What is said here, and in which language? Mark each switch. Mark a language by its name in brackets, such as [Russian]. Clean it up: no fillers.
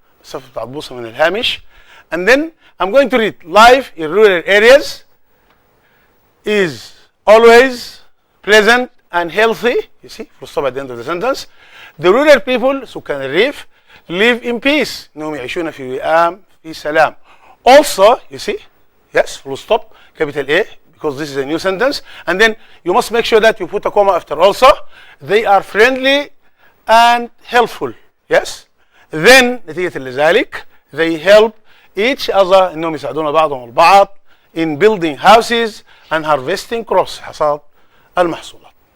[Arabic] مسافة بتاعت بوصة من الهامش. [English] And then I'm going to read. Life in rural areas is always pleasant and healthy. You see, full stop at the end of the sentence. The rural people, [Arabic] سكان الريف, [English] live in peace. [Arabic] إنهم يعيشون في وئام في سلام. [English] Also, you see, yes, full stop, capital A, because this is a new sentence. And then you must make sure that you put a comma after also. They are friendly and helpful. Yes. Then [Arabic] نتيجة لذلك [English] they help each other [Arabic] إنهم يساعدون بعضهم البعض [English] in building houses and harvesting crops [Arabic] حصاد المحصولات.